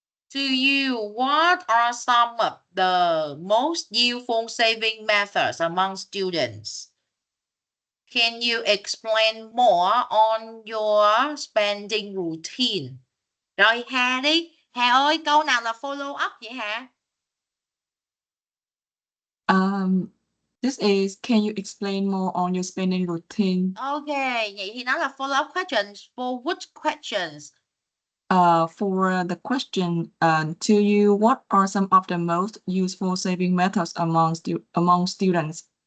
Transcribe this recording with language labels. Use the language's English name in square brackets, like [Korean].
[English] To you, what are some of the most useful saving methods among students? Can you explain more on your spending routine? [Vietnamese] Rồi Hà đi. Hà ơi, câu nào là follow up vậy Hà? [English] This is, can you explain more on your spending routine? Okay, [Vietnamese] vậy thì nó là [English] follow up questions. For which questions? For the question, to you, what are some of the most useful saving methods among students?